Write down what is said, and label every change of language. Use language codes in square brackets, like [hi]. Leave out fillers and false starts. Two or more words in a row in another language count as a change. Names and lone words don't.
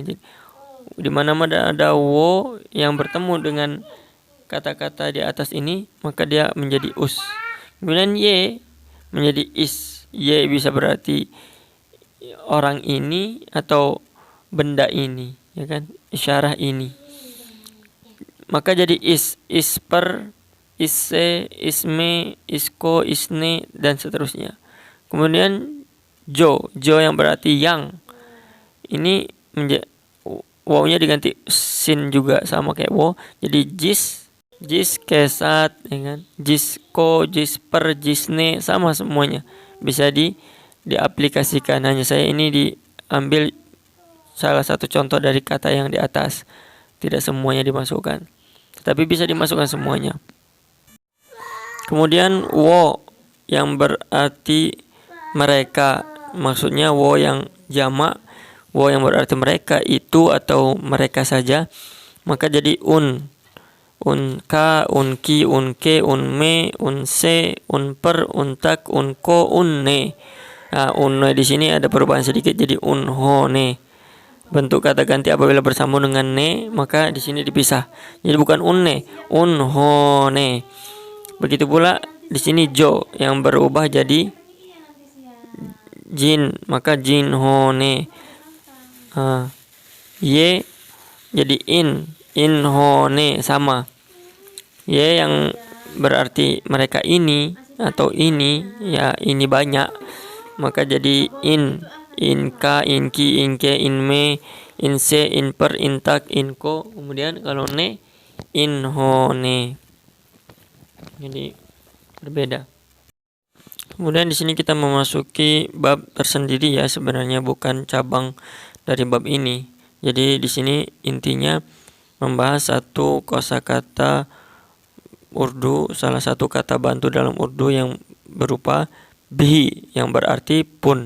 [id] Jadi di mana-mana ada wo yang bertemu dengan kata-kata di atas ini, maka dia menjadi us. Kemudian ye menjadi is. Ye bisa berarti orang ini atau benda ini, ya kan? Isyarah ini. Maka jadi isper, [ur] اس سے، اس میں، اس کو، اس نے, [id] dan seterusnya. Kemudian jo yang berarti yang. Ini wawnya diganti sin juga sama kayak wo. Jadi [ur] جس کے ساتھ, [id] ya kan? [ur] جس کو، جس پر، جس نے, [id] sama semuanya. Bisa diaplikasikan. Hanya saya ini diambil salah satu contoh dari kata yang di atas. Tidak semuanya dimasukkan, tetapi bisa dimasukkan semuanya. Kemudian wo yang berarti mereka, maksudnya wo yang jamak, wo yang berarti mereka, itu atau mereka saja, maka jadi [ur] ان کا، ان کی، ان کے، ان میں، ان سے، ان پر، ان تک، ان کو، ان نے. [id] Nah, unne di sini ada perubahan sedikit jadi unhone. Bentuk kata ganti apabila bersambung dengan ne, maka di sini dipisah. Jadi bukan [ur] ان نے، انہوں نے. [id] Begitu pula di sini jo yang berubah jadi jin, maka jinhone. Ye jadi inhone, sama. Ye yang berarti mereka ini atau ini, ya ini banyak, maka jadi [ur] ان کا، ان کی، ان کے، ان میں، ان سے، ان پر، ان تک، ان کو. [id] Kemudian kalau ne, inhone. Jadi berbeda. Kemudian di sini kita memasuki bab tersendiri ya, sebenarnya bukan cabang dari bab ini. Jadi di sini intinya membahas satu kosakata Urdu, salah satu kata bantu dalam Urdu yang berupa bihi yang berarti pun.